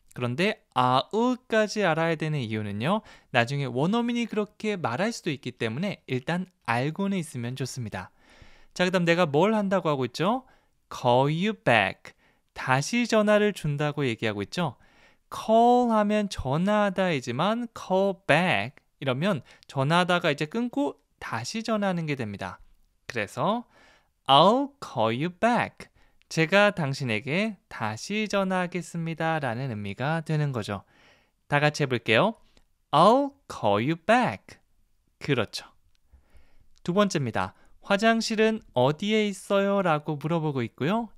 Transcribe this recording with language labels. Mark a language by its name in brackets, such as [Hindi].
[Korean] 그런데 I'll까지 알아야 되는 이유는요. 나중에 원어민이 그렇게 말할 수도 있기 때문에 일단 알고는 있으면 좋습니다. 자, 그 다음 내가 뭘 한다고 하고 있죠? [English] Call you back. [Korean] 다시 전화를 준다고 얘기하고 있죠. call 하면 전화하다이지만 call back 이러면 전화하다가 이제 끊고 다시 전화하는 게 됩니다. [English] 그래서 I'll call you back. [Korean] 제가 당신에게 다시 전화하겠습니다 라는 의미가 되는 거죠. 다 같이 해볼게요. [English] I'll call you back. [Korean] 그렇죠. 두 번째입니다. 화장실은 어디에 있어요? 라고 물어보고 있고요.